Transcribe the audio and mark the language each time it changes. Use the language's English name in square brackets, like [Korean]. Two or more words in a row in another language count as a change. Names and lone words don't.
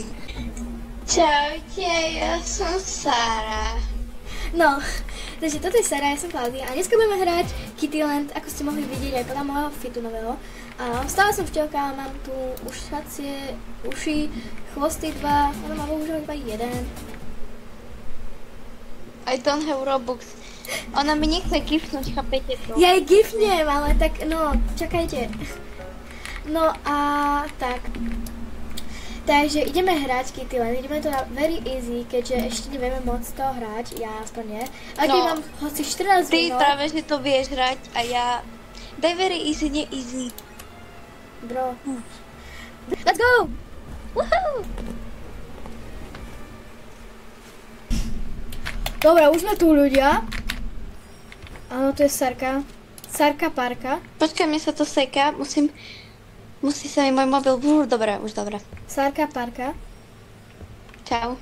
[Slovak] Čaute, ja som Sara. No, takže toto je Sara, ja som Klaudia a dneska budeme hrať Kittyland, ako ste mohli vidieť aj podľa môjho fitu nového. Stále som Včelka, mám tu ušacie uši, chvosty dva, ona má bohužiaľ iba jeden. [English] I don't have Robux. [Slovak] Ona mi nechce gifnúť, chápete to? Ja jej gifnem, ale tak, no, čakajte. No a tak. Takže ideme hrať Kittyland, ideme to na [English] very easy, [Slovak] keďže ešte nevieme moc to hrať, ja aspoň nie. Ale keď mám hoci 14 minút. Ty práve, že to vieš hrať a ja... Daj [English] very easy, [Slovak] nie easy. [English] Bro. Let's go! Woohoo! [Slovak] Dobre, už sme tu ľudia. Áno, tu je Sarka. Sarka Parka. Počkaj, mne sa to seká, musí sa mi môj mobil... Dobre, už dobre. Sarka Parka. Čau.